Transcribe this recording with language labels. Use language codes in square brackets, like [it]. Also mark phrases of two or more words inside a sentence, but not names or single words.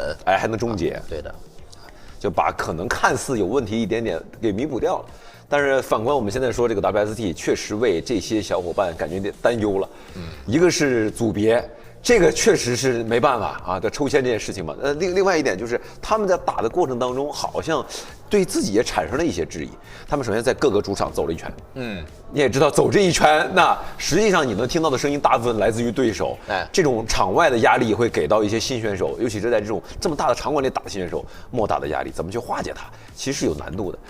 [zh] 還能終結。對的，就把可能看似有問題一點點給彌補掉了。但是反觀我們現在說這個 WST 確實為這些小伙伴感覺有點擔憂了。一個是組別， 這個確實是沒辦法啊，的抽籤這件事情嘛。另外一點就是他们在打的过程当中，好像对自己也产生了一些质疑。他们首先在各个主场走了一圈，你也知道走这一圈，那实际上你能听到的声音大部分来自于对手。这种场外的压力会给到一些新选手，尤其是在这么大的场馆里打的新选手，莫大的压力，怎么去化解它，其实是有难度的。